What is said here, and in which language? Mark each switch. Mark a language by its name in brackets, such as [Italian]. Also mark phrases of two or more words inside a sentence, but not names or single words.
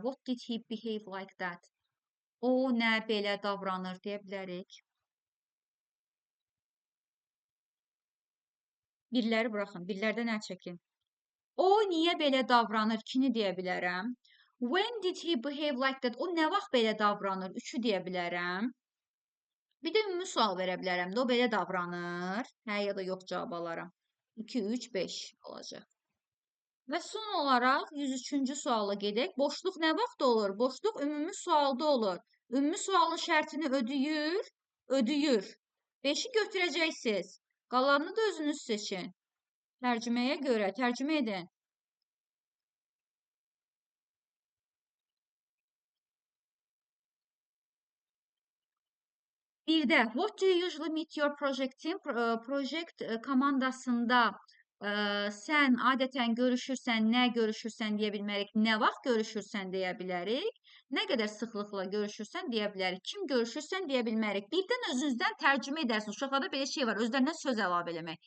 [English] What did he behave like that? [Azerbaijani] O nə belə davranır deyə bilərik. Birləri buraxın, birlərdən əl çəkin. O niyə belə davranır? 2-ni deyə bilərəm. [English] When did he behave like that? [Azerbaijani] O nə vaxt belə davranır? 3-ü deyə bilərəm. Bir də ümumi sual verə bilərəm də, o belə davranır. Hə ya da yox cavab alaram. 2, 3, 5 olacaq. Və son olaraq 103-cü suala gedək. Boşluq nə vaxt olur? Boşluq ümumi sualda olur. Ümumi sualın şərtini ödəyir, ödəyir. 5-i götürəcəksiniz. Qalanını da özünüz seçin. Tərcüməyə görə, tərcümə edin. Bir də, [English] what do you usually meet your project team? [Azerbaijani] Project komandasında sən adətən görüşürsən, nə görüşürsən deyə bilmərik, nə vaxt görüşürsən deyə bilərik, nə qədər sıxlıqla görüşürsən deyə bilərik, kim görüşürsən deyə bilmərik. Birdən özünüzdən tərcümə edərsiniz. Uşaqlarda belə şey var, özlərindən söz əlavə eləmək.